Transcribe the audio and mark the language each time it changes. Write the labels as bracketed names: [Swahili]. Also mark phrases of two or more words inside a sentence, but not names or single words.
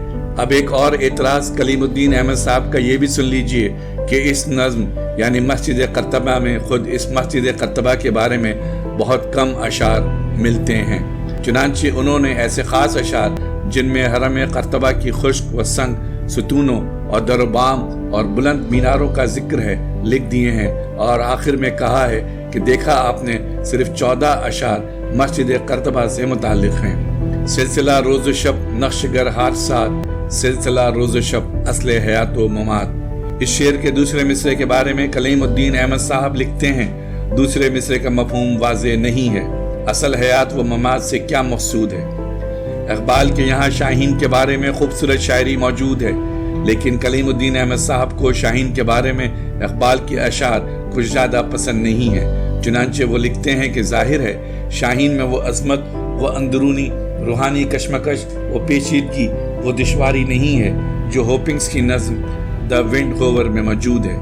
[Urdu] اب ایک اور اعتراض کلیم الدین احمد صاحب کا یہ بھی سن لیجئے کہ اس نظم یعنی مسجد قرطبہ میں خود اس مسجد قرطبہ کے بارے میں بہت کم اشعار ملتے ہیں، چنانچہ انہوں نے ایسے خاص اشعار جن میں حرم قرطبہ کی خشک و سنگ ستونوں اور در و بام اور بلند میناروں کا ذکر ہے لکھ دیے ہیں، اور آخر میں کہا ہے کہ دیکھا آپ نے صرف 14 اشعار مسجد قرطبہ سے متعلق ہیں۔ سلسلہ روز و شب نقش گر حادثات، سلسلہ روز و شب اصل حیات و ممات۔ اس شعر کے دوسرے مصرعے کے بارے میں کلیم الدین احمد صاحب لکھتے ہیں، دوسرے مصرعے کا مفہوم واضح نہیں ہے، اصل حیات و ممات سے کیا مقصود ہے؟ اقبال کے یہاں شاہین کے بارے میں خوبصورت شاعری موجود ہے، لیکن کلیم الدین احمد صاحب کو شاہین کے بارے میں اقبال کے اشعار کچھ زیادہ پسند نہیں ہے، چنانچہ وہ لکھتے ہیں کہ ظاہر ہے شاہین میں وہ عظمت، وہ اندرونی روحانی کشمکش، وہ پیچیدگی، وہ دشواری نہیں ہے جو ہوپنگز کی نظم دا ونڈ ہوور میں موجود ہے۔